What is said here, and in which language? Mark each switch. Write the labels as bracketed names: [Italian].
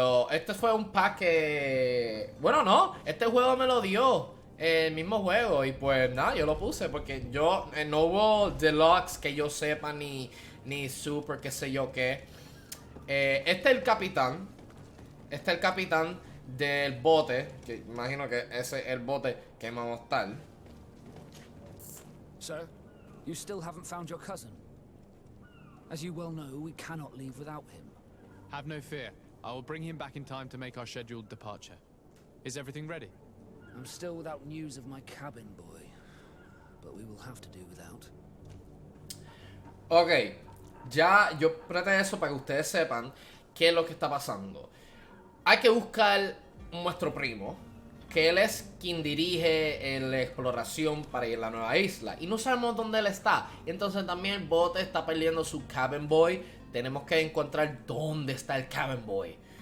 [Spanish] Este fue un pack que... Bueno, no, este juego me lo dio el mismo juego, y pues nada, yo lo puse porque yo no hubo deluxe que yo sepa, ni super, qué sé yo qué. Este es el capitán. Este es el capitán del bote, que imagino que ese es el bote que vamos a estar. [English] Sir, you still haven't found your cousin. As you well know, we cannot leave without him. Have no fear. I will bring him back in time to make our scheduled departure. Is everything ready? I'm still without news of my cabin boy, but we will have to do without. [Spanish] Ok, ya yo preté eso para que ustedes sepan qué es lo que está pasando. Hay que buscar nuestro primo, que él es quien dirige la exploración para ir a la nueva isla, y no sabemos dónde él está. Entonces también el bote está perdiendo su cabin boy. Tenemos que encontrar dónde está el cabin boy.